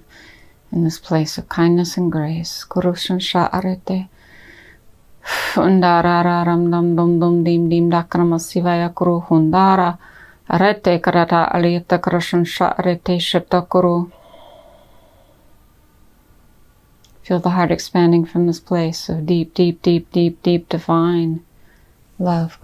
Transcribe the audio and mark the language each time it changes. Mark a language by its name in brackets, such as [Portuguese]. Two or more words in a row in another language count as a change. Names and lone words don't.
[English] In this place of kindness and grace. Kurushansha arete. Undara ram dum dum dum dim dim dakramasivaya kuru hundara. Arete karata aliyata kurushansha arete shatakuru. Feel the heart expanding from this place of deep, deep, deep, deep, deep divine love.